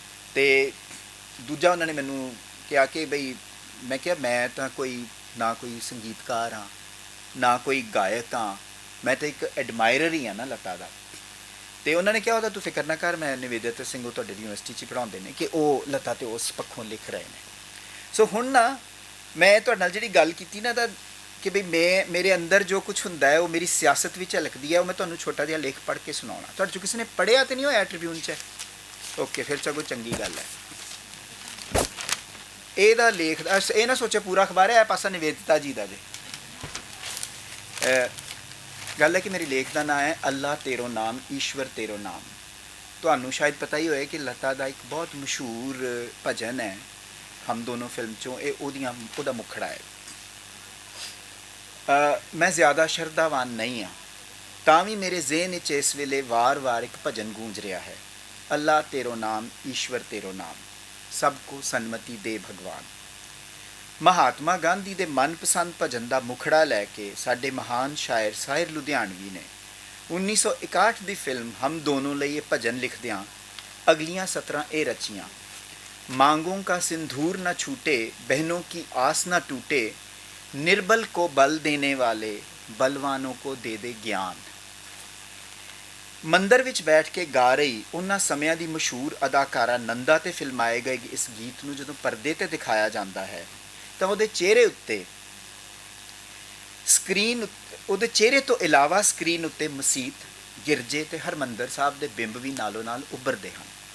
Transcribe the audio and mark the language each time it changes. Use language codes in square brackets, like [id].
[pa] ਅਤੇ ਦੂਜਾ ਉਹਨਾਂ ਨੇ ਮੈਨੂੰ ਕਿਹਾ ਕਿ ਬਈ, ਮੈਂ ਕਿਹਾ ਮੈਂ ਤਾਂ ਨਾ ਕੋਈ ਸੰਗੀਤਕਾਰ ਹਾਂ, ਨਾ ਕੋਈ ਗਾਇਕ ਹਾਂ, ਮੈਂ ਤਾਂ ਇੱਕ ਐਡਮਾਇਰਰ ਹੀ ਹਾਂ ਨਾ ਲਤਾ ਦਾ। ਅਤੇ ਉਹਨਾਂ ਨੇ ਕਿਹਾ ਉਹਦਾ ਤੂੰ ਫਿਕਰ ਨਾ ਕਰ, ਮੈਂ ਨਿਵੇਦਿਤ ਸਿੰਘ ਉਹ ਤੁਹਾਡੇ ਯੂਨੀਵਰਸਿਟੀ 'ਚ ਪੜ੍ਹਾਉਂਦੇ ਨੇ ਕਿ ਉਹ ਲਤਾ 'ਤੇ ਉਸ ਪੱਖੋਂ ਲਿਖ ਰਹੇ ਨੇ। ਸੋ ਹੁਣ ਨਾ ਮੈਂ ਤੁਹਾਡੇ ਨਾਲ ਜਿਹੜੀ ਗੱਲ ਕੀਤੀ ਨਾ, ਤਾਂ [hi] कि भी मैं मेरे अंदर जो कुछ ਹੁੰਦਾ है वो मेरी सियासत भी झलकती है, वो मैं [pa] ਤੁਹਾਨੂੰ ਛੋਟਾ ਜਿਹਾ ਲੇਖ ਪੜ੍ਹ ਕੇ ਸੁਣਾਉਣਾ। ਤੁਹਾਡੇ 'ਚੋਂ ਕਿਸੇ ਨੇ ਪੜ੍ਹਿਆ ਤਾਂ ਨਹੀਂ ਹੋਇਆ ਟ੍ਰਿਬਿਊਨ 'ਚ? ਓਕੇ, ਫਿਰ ਸਗੋਂ ਚੰਗੀ ਗੱਲ ਹੈ। ਇਹਦਾ ਲੇਖ ਇਹ ਨਾ ਸੋਚੇ ਪੂਰਾ ਅਖਬਾਰ ਹੈ, ਇਹ ਪਾਸਾ ਨਿਵੇਦਤਾ ਜੀ ਦਾ ਜੇ। ਗੱਲ ਹੈ ਕਿ ਮੇਰੀ ਲੇਖ ਦਾ ਨਾਂ ਹੈ ਅੱਲਾ ਤੇਰੋ ਨਾਮ ਈਸ਼ਵਰ ਤੇਰੋ ਨਾਮ। ਤੁਹਾਨੂੰ ਸ਼ਾਇਦ ਪਤਾ ਹੀ ਹੋਏ ਕਿ ਲਤਾ ਦਾ ਇੱਕ ਬਹੁਤ ਮਸ਼ਹੂਰ ਭਜਨ ਹੈ ਹਮ ਦੋਨੋਂ ਫਿਲਮ 'ਚੋਂ, ਇਹ ਉਹਦਾ ਮੁਖੜਾ ਹੈ। ਮੈਂ ਜ਼ਿਆਦਾ ਸ਼ਰਧਾਵਾਨ ਨਹੀਂ ਹਾਂ, ਤਾਂ ਵੀ ਮੇਰੇ ਜ਼ਿਹਨ ਵਿੱਚ ਇਸ ਵੇਲੇ ਵਾਰ-ਵਾਰ ਇੱਕ ਭਜਨ ਗੂੰਜ ਰਿਹਾ ਹੈ, [hi] ਅੱਲਾ ਤੇਰੋ ਨਾਮ ਈਸ਼ਵਰ ਤੇਰੋ ਨਾਮ, ਸਭ ਕੋ ਸਨਮਤੀ ਦੇ ਭਗਵਾਨ। [pa] ਮਹਾਤਮਾ ਗਾਂਧੀ ਦੇ ਮਨਪਸੰਦ ਭਜਨ ਦਾ ਮੁਖੜਾ ਲੈ ਕੇ ਸਾਡੇ ਮਹਾਨ ਸ਼ਾਇਰ ਸਾਹਿਰ ਲੁਧਿਆਣਵੀ ਨੇ 1961 ਦੀ ਫਿਲਮ ਹਮ ਦੋਨੋਂ ਲਈ ਇਹ ਭਜਨ ਲਿਖਦਿਆਂ ਅਗਲੀਆਂ ਸਤਰਾਂ ਇਹ ਰਚੀਆਂ। [hi] मांगों का सिंदूर न छूटे, बहनों की आस न टूटे, निर्बल को बल देने वाले बलवानों को दे दे ज्ञान। [pa] ਮੰਦਰ ਵਿੱਚ ਬੈਠ ਕੇ ਗਾ ਰਹੀ ਉਹਨਾਂ ਸਮਿਆਂ ਦੀ ਮਸ਼ਹੂਰ ਅਦਾਕਾਰਾ ਨੰਦਾ 'ਤੇ ਫਿਲਮਾਏ ਗਏ ਇਸ ਗੀਤ ਨੂੰ ਜਦੋਂ ਪਰਦੇ 'ਤੇ ਦਿਖਾਇਆ ਜਾਂਦਾ ਹੈ ਤਾਂ ਉਹਦੇ ਚਿਹਰੇ ਤੋਂ ਇਲਾਵਾ ਸਕਰੀਨ ਉੱਤੇ ਮਸੀਤ, ਗਿਰਜੇ ਅਤੇ ਹਰਮੰਦਰ ਸਾਹਿਬ ਦੇ ਬਿੰਬ ਵੀ ਨਾਲੋਂ ਨਾਲ ਉੱਭਰਦੇ ਹਨ।